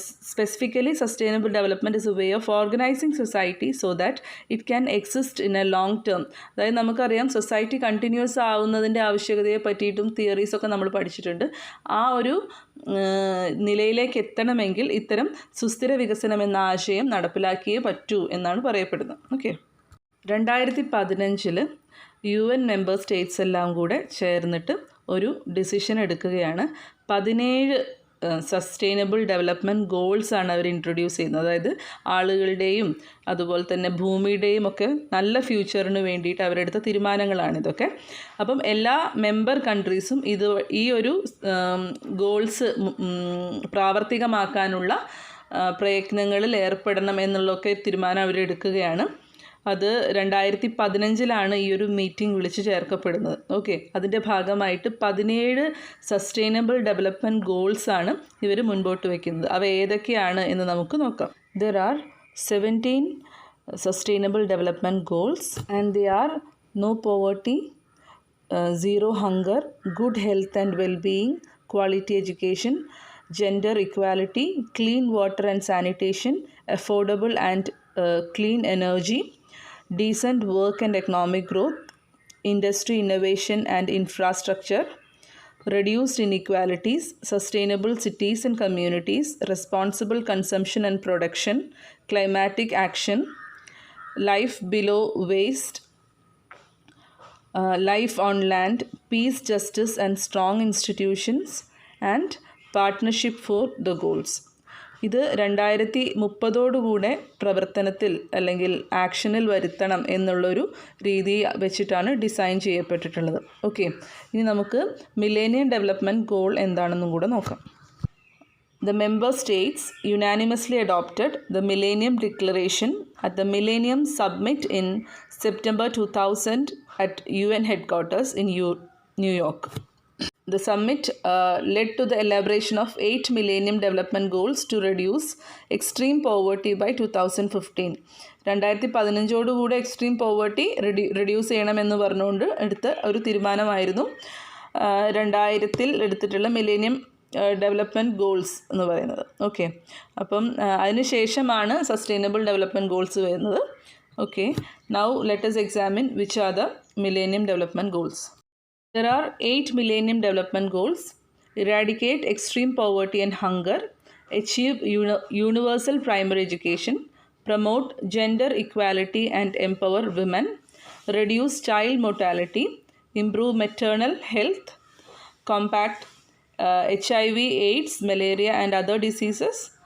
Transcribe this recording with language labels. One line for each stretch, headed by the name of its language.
English: Specifically, sustainable development is a way of organizing society so that it can exist in a long term.
Malayalam: അതായത് നമുക്കറിയാം society continuous ആവുന്നതിൻ്റെ ആവശ്യകതയെ പറ്റിയിട്ടും തിയറീസൊക്കെ നമ്മൾ പഠിച്ചിട്ടുണ്ട്. ആ ഒരു നിലയിലേക്ക് എത്തണമെങ്കിൽ ഇത്തരം സുസ്ഥിര വികസനം എന്ന ആശയം നടപ്പിലാക്കിയേ പറ്റൂ എന്നാണ് പറയപ്പെടുന്നത്. ഓക്കെ, 2015 UN മെമ്പർ സ്റ്റേറ്റ്സ് എല്ലാം കൂടെ ചേർന്നിട്ട് ഒരു ഡിസിഷൻ എടുക്കുകയാണ്. 17 സസ്റ്റൈനബിൾ ഡെവലപ്മെൻറ്റ് ഗോൾസ് ആണ് അവർ ഇൻട്രൊഡ്യൂസ് ചെയ്യുന്നത്. അതായത് ആളുകളുടെയും അതുപോലെ തന്നെ ഭൂമിയുടെയും ഒക്കെ നല്ല ഫ്യൂച്ചറിന് വേണ്ടിയിട്ട് അവരെടുത്ത തീരുമാനങ്ങളാണിതൊക്കെ. അപ്പം എല്ലാ മെമ്പർ കൺട്രീസും ഈ ഒരു ഗോൾസ് പ്രാവർത്തികമാക്കാനുള്ള പ്രയത്നങ്ങളിൽ ഏർപ്പെടണം എന്നുള്ളതൊക്കെ തീരുമാനം അവരെടുക്കുകയാണ്. അത് 2015 ഈ ഒരു മീറ്റിംഗ് വിളിച്ചു ചേർക്കപ്പെടുന്നത്. ഓക്കെ, അതിൻ്റെ ഭാഗമായിട്ട് 17 സസ്റ്റൈനബിൾ ഡെവലപ്മെൻറ്റ് ഗോൾസാണ് ഇവർ മുൻപോട്ട് വയ്ക്കുന്നത്. അവ ഏതൊക്കെയാണ് എന്ന് നമുക്ക് നോക്കാം.
English: There are 17 sustainable development goals and they are no poverty, zero hunger, good health and well-being, quality education, gender equality, clean water and sanitation, affordable and clean energy, decent work and economic growth, industry innovation and infrastructure, reduced inequalities, sustainable cities and communities, responsible consumption and production, climatic action, life below waste, life on land, peace, justice and strong institutions, and partnership for the goals.
Malayalam: ഇത് 2030 പ്രവർത്തനത്തിൽ അല്ലെങ്കിൽ ആക്ഷനിൽ വരുത്തണം എന്നുള്ളൊരു രീതി വെച്ചിട്ടാണ് design ചെയ്യപ്പെട്ടിട്ടുള്ളത്. Okay, ഇനി നമുക്ക് millennium development goal എന്താണെന്നും കൂടെ നോക്കാം.
English: The member states unanimously adopted the Millennium Declaration at the Millennium Summit in September 2000 at UN headquarters in New York. The summit led to the elaboration of 8 Millennium Development Goals to reduce extreme poverty by 2015.
Malayalam: 2015 extreme poverty reduce ചെയ്യണമെന്ന് പറഞ്ഞുകൊണ്ട് എടുത്ത ഒരു തീരുമാനമായിരുന്നു 2000 എടുത്തിട്ടുള്ള millennium development goals എന്ന് പറയുന്നത്. Okay, അപ്പം അതിന് ശേഷമാണ് സസ്റ്റൈനബിൾ ഡെവലപ്മെൻറ്റ് ഗോൾസ് വരുന്നത്.
English: Okay, now let us examine which are the Millennium Development Goals. There are 8 Millennium Development Goals: eradicate extreme poverty and hunger, achieve universal primary education, promote gender equality and empower women, reduce child mortality, improve maternal health, combat HIV, AIDS, malaria and other diseases.